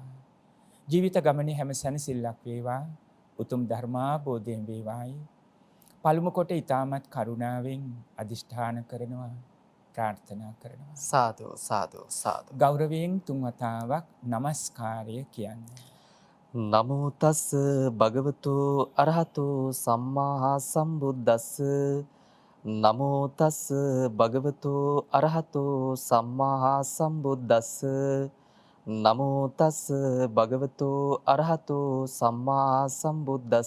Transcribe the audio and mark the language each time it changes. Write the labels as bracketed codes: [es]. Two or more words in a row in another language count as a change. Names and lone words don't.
[si] ජීවිත ගමනේ හැම සැනසෙල්ලක් වේවා. උතුම් ධර්මාබෝධයෙන් වේවායි. පළමු කොට ඊටමත් කරුණාවෙන් අදිෂ්ඨාන කරනවා ප්‍රාර්ථනා කරනවා. සාදු සාදු සාදු. ගෞරවයෙන් තුන් වතාවක් নমස්කාරය කියන්නේ. [pi] නමෝ තස් භගවතු අරහතෝ සම්මා සම්බුද්දස්ස නමෝ තස් භගවතු අරහතෝ සම්මා සම්බුද්දස්ස නමෝ තස් භගවතු අරහතෝ සම්මා සම්බුද්දස්ස.